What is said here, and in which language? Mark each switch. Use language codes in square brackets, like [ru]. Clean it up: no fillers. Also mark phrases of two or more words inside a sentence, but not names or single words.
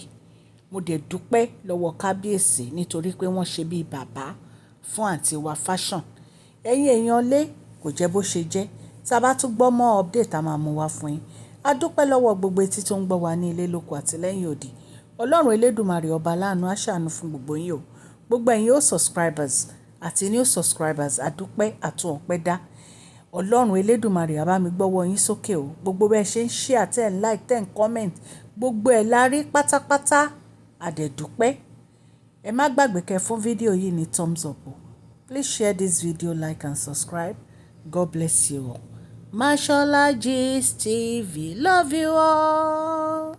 [yo] Mo dẹ̀ dúpẹ́ lọ́wọ́ kábíyèsí nítorí pé wọ́n ṣe bí bàbá fún àǹtí wa fashion. Ẹ̀yin èèyàn lé, kò jẹ́ bó ṣe jẹ́. Tí a bá tún gbọ́ mọ́ update a máa mú wá fún yín. A dúpẹ́ lọ́wọ́ gbogbo etí tó ń gbọ́ wa ní ilé lóko àti lẹ́yìn odi. Ọlọ́run Elédùmarè ọba aláàánú á ṣàánú fún gbogbo yín o. Gbogbo ẹ̀yin ó subscribers àti [en] new subscribers, [yo] a dúpẹ́ àtún ọpẹ́ dá. Ọlọ́run Elédùmarè á bá mi gbọ́wọ́ yín sókè o. Gbogbo bẹ́ẹ̀ ṣe ń share, tẹ́ ń like, tẹ́ ń comment, gbogbo ẹ̀ la rí pátápátá. A dẹ̀ dúpẹ́. Ẹ má gbàgbé kẹ́ fún fídíò yìí ní [en] thumbs up [yo] o. [en] Please share this video, like and subscribe. God bless you all. Mashola Gist TV. Love you all.